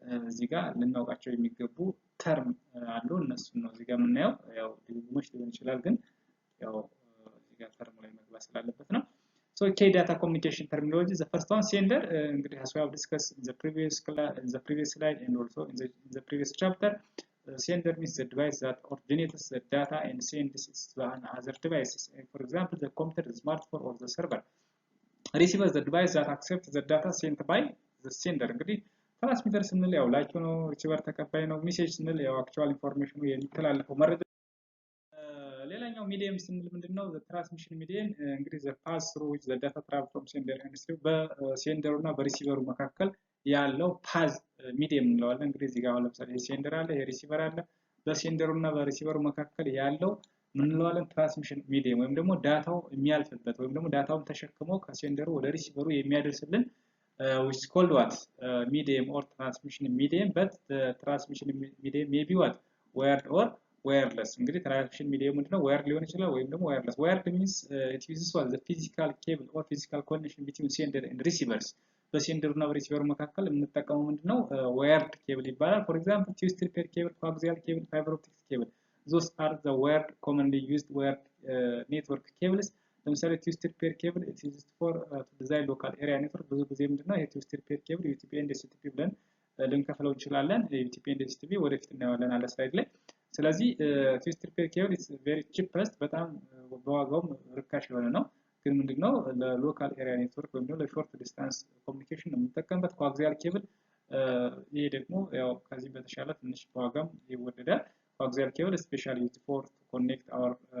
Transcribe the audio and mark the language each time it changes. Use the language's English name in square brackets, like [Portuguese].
[Amharic] እዚህ ጋር ልናውቃቸው የሚገቡ ተርም አሉ። እነሱን ነው እዚህ ጋር የምናየው። ያው ድግግሞሽ ሊሆን ይችላል ግን ያው እዚህ ጋር ተርሙ ላይ መግባት ስላለበት ነው። [English] so key data communication terminology, the first one sender እንግዲህ as we have discussed in the previous slide and also in the previous chapter. Sender means the device that originates the data and sends it to other devices. For example, the computer, the smartphone, or the server. Receiver is the device that accepts the data sent by the sender. [Amharic] እንግዲህ ትራንስሚተር ስንል ያው ላኪ ነው፣ ሪሲቨር ተቀባይ ነው። ሜሴጅ ስንል ያው አክቹዋል ኢንፎርሜሽኑ የሚተላለፈው መረጃ። ሌላኛው ሚዲየም ስንል ምንድነው ትራንስሚሽን ሚዲየም እንግዲህ [English] the pass through which the data travels from sender and receiver [Amharic] በሴንደሩ እና በሪሲቨሩ መካከል ያለው ፓዝ ሚዲየም እንለዋለን። እንግዲህ እዚህ ጋር አሁን ለምሳሌ ሴንደር አለ፣ ሪሲቨር አለ። በሴንደሩ እና በሪሲቨሩ መካከል ያለው ምን እንለዋለን ትራንስሚሽን ሚዲየም ወይም ደግሞ ዳታው የሚያልፍበት ወይም ደግሞ ዳታውን ተሸክሞ ከሴንደሩ ወደ ሪሲቨሩ የሚያደርስልን [English] which is called what medium or transmission medium, but the transmission medium may be what wired or wireless. [Amharic] እንግዲህ ትራንስሚሽን ሚዲየም ምንድነው wired ሊሆን ይችላል ወይም ደግሞ wireless. [English] wired means it uses what the physical cable or physical connection between sender and receivers. [Amharic] በሴንደሩ እና በሪሲቨሩ መካከል የምንጠቀመው ምንድነው wired cable ይባላል። [English] for example twisted pair cable, coaxial cable, fiber optic cable. Those are the wired commonly used wired network cables [Amharic] ለምሳሌ twisted pair cable [English] it is used for to design local area network [Amharic] ብዙ ጊዜ ምንድነው ይሄ twisted pair cable UTP and STP ብለን ልንከፍለው እንችላለን UTP and STP ወደፊት እናየዋለን አለ ስላይድ ላይ ስለዚህ [English] twisted pair cable is very cheapest [Amharic] በጣም በዋጋውም ርካሽ የሆነ ነው ግን ምንድነው ለሎካል ኤሪያ ኔትወርክ ወይም ደግሞ ለሾርት ዲስታንስ ኮሚኒኬሽን ነው የምንጠቀምበት ኮአክሲያል ኬብል ይሄ ደግሞ ያው ከዚህ በተሻለ ትንሽ በዋጋም ይወደዳል ኮአክሲያል ኬብል ስፔሻሊ ዩዝድ ፎር ኮኔክት አወር